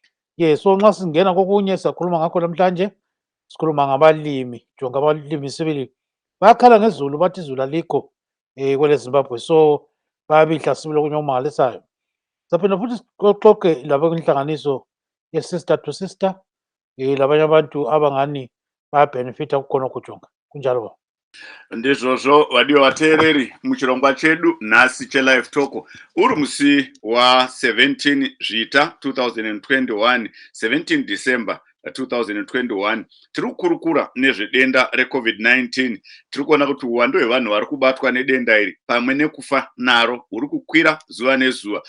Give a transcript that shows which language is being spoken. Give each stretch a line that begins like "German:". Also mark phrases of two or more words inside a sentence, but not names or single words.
North Ndebele: So nxa singena kokunye siyakhuluma ngakho namhlanje, sikhuluma ngabalimi, jonga abalimi sibili bayakhala ngezulu bathi izulu alikho kwele Zimbabwe, so bayabihla sibili okunye okumangalisayo. Saphinda futhi sixoxe labenhlanganiso ye-Sister to Sister, labanye abantu abangani bayabenefita kukhonokho jonga kunjalo ba.
Shona: Ndizvozvo vadiwa vateereri muchirongwa chedu nhasi chelive talk uri musi wa17 zvita 2021 17 December 2021 tiri kukurukura nezvedenda reCovid-19. Tiri kuona kuti uwandu hwevanhu vari kubatwa nedenda iri pamwe nekufa naro huri kukwira zuva nezuva.